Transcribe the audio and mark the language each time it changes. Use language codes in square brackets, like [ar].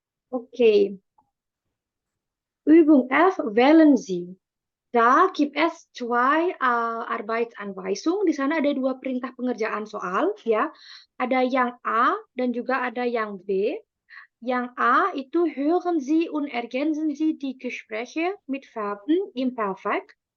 [de] Okay. Übung F, wählen Sie. Da gibt es zwei Arbeitsanweisungen. [id] Di sana ada dua perintah pengerjaan soal, ya. Ada yang A dan juga ada yang B. Yang A itu [de] hören Sie und ergänzen Sie die Gespräche mit Verben imperfekt.